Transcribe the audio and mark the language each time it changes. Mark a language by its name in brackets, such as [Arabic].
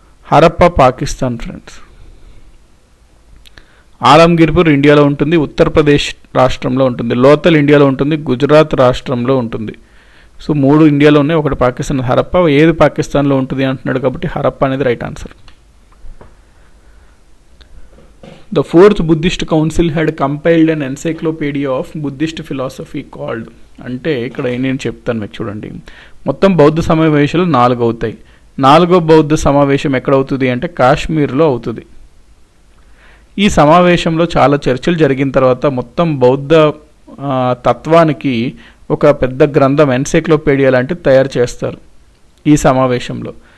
[Telugu] Harappa Pakistan friends. Alamgirpur ఇండియాలో ఉంటుంది, ఉత్తరప్రదేశ్ రాష్ట్రంలో ఉంటుంది. లోతల్ ఇండియాలో ఉంటుంది, గుజరాత్ రాష్ట్రంలో ఉంటుంది. సో 3 ఇండియాలో ఉన్నాయి, ఒకటి పాకిస్తాన్. హరప్ప ఏది పాకిస్తాన్లో ఉంటుంది అంటున్నాడు కాబట్టి హరప్ప అనేది right answer. [English] The fourth Buddhist council had compiled an encyclopedia of Buddhist philosophy called. [Telugu] అంటే ఇక్కడ నేను చెప్తాను మీకు చూడండి. మొత్తం బౌద్ధ సమావేశాలు 4 అవుతాయి. 4వ బౌద్ధ సమావేశం ఎక్కడ అవుతుంది అంటే కాశ్మీర్లో అవుతుంది. ఈ సమావేశంలో చాలా చర్చలు జరిగిన తర్వాత మొత్తం బౌద్ధ తత్వానికి ఒక పెద్ద గ్రంథం ఎన్సైక్లోపీడియా లాంటిది తయారు చేస్తారు ఈ సమావేశంలో.